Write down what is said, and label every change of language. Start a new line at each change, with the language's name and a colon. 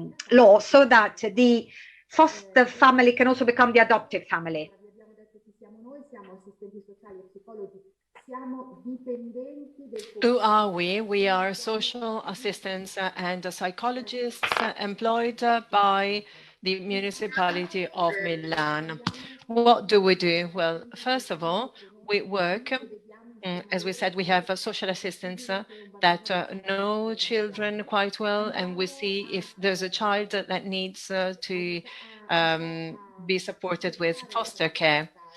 English: law, so that the foster family can also become the adoptive family.
Italian: Noi siamo assistenti sociali e psicologi, siamo dipendenti del...
English: Who are we? We are social assistants and psychologists employed by the municipality of Milan. What do we do? Well, first of all, we work, as we said, we have social assistants that know children quite well, and we see if there's a child that needs to be supported with foster care.